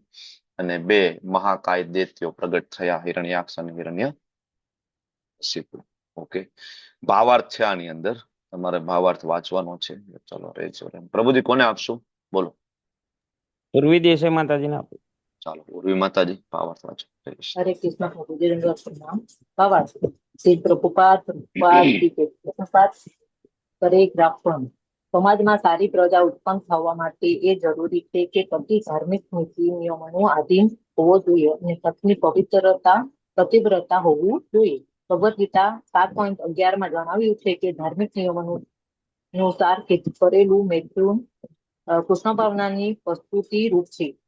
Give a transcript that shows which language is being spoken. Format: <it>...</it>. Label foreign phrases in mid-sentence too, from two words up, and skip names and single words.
<gu>અને 2 મહાકાય દૈત્યો પ્રગટ થયા, હિરણ્યાક્ષ અને હિરણ્યકશિપુ. ઓકે, ભાવાર્થ છે આની અંદર, તમારે ભાવાર્થ વાંચવાનો છે. ચલો રેજો. પ્રભુજી કોને આપશું? બોલો. પૂર્વી દેશે માતાજીને આપું. ચાલો ઉર્વી માતાજી ભાવાર્થ વાંચો.</gu> <hi>हरे कृष्ण प्रभुजी प्रणाम।</hi> <gu>भावार्थ श्री प्रभुपाद કરે ગ્રાફણ સમાજમાં સારી પ્રજા ઉત્પન્ન થવા માટે એ જરૂરી છે કે પતિ ધાર્મિક નીતિ નિયમોનું આધીન હોવો જોઈએ અને પત્ની પતિવ્રતા હોવું જોઈએ. ભગવદ ગીતા 7.11 માં જણાવ્યું છે કે ધાર્મિક નિયમોનું અનુસાર કરેલું મૈથુન કૃષ્ણ ભાવનાની પ્રસ્તુતિ રૂપ છે.</gu>